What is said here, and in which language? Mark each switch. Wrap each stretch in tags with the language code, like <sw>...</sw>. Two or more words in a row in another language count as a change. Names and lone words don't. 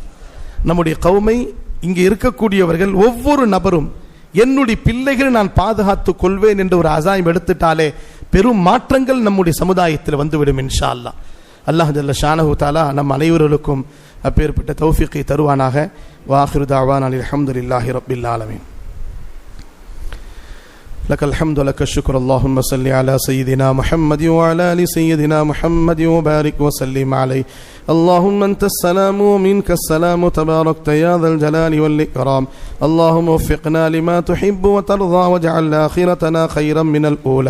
<ta>நம்முடைய கௌமை இங்கே இருக்கக்கூடியவர்கள் ஒவ்வொரு நபரும் என்னுடைய பிள்ளைகளை நான் பாதுகாத்துக் கொள்வேன் என்று ஒரு அசாயம் எடுத்துட்டாலே பெரும் மாற்றங்கள் நம்முடைய சமுதாயத்தில் வந்துவிடும்</ta> <ar>إن شاء الله. الله جل شأنه تعالى</ar> <ta>நம் அனைவர்களுக்கும் அப்பேற்பட்ட தௌஃபீக்கை தருவானாக.</ta> <ar>وآخر دعوانا الحمد لله رب العالمين. لك الحمد ولك الشكر. اللهم صل على سيدنا محمد وعلى ال سيدنا محمد وبارك وسلم عليه. اللهم أنت السلام ومنك السلام تباركت يا ذا الجلال والإكرام. اللهم وفقنا لما تحب وترضى واجعل آخرتنا خيرا من الأولى.</ar>